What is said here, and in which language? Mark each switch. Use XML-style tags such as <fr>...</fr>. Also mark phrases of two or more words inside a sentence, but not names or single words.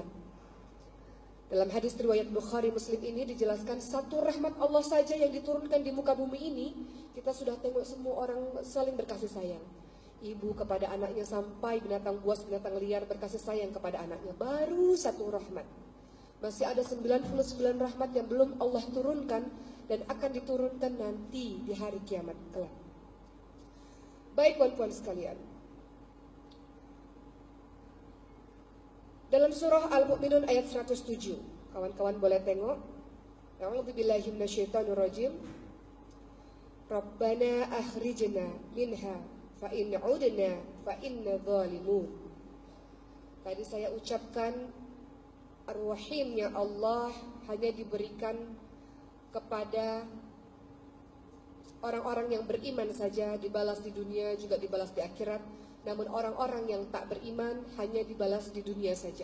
<ms>Dalam hadis riwayat Bukhari Muslim ini dijelaskan satu rahmat Allah saja yang diturunkan di muka bumi ini, kita sudah tengok semua orang saling berkasih sayang. Ibu kepada anaknya sampai binatang buas, binatang liar berkasih sayang kepada anaknya. Baru satu rahmat. Masih ada 99 rahmat yang belum Allah turunkan dan akan diturunkan nanti di hari kiamat kelak. Baik, puan-puan sekalian. Dalam surah Al-Mu'minun ayat 107, kawan-kawan boleh tengok.</ms> <ar>أعوذ بالله من الشيطان الرجيم. ربنا أخرجنا منها فإن عدنا فإنا ظالمون.</ar> <ms>Tadi saya ucapkan ar-rahimnya Allah hanya diberikan kepada orang-orang yang beriman saja, dibalas di dunia juga dibalas di akhirat. Namun orang-orang yang tak beriman hanya dibalas di dunia saja.</ms>